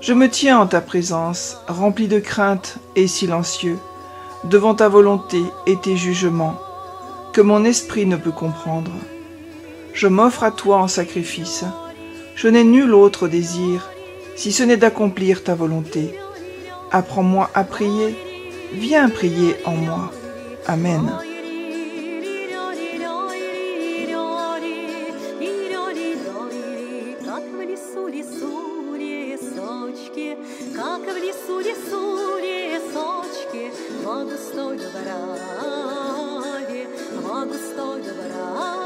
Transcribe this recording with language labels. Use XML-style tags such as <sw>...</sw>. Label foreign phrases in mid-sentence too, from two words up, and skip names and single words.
<fr>Je me tiens en ta présence, rempli de crainte et silencieux, devant ta volonté et tes jugements, que mon esprit ne peut comprendre. Je m'offre à toi en sacrifice. Je n'ai nul autre désir, si ce n'est d'accomplir ta volonté. Apprends-moi à prier, viens prier en moi. Amen.</fr> <ru>Как в лесу лесочки, по густой дубраве, по густой дубраве.</ru>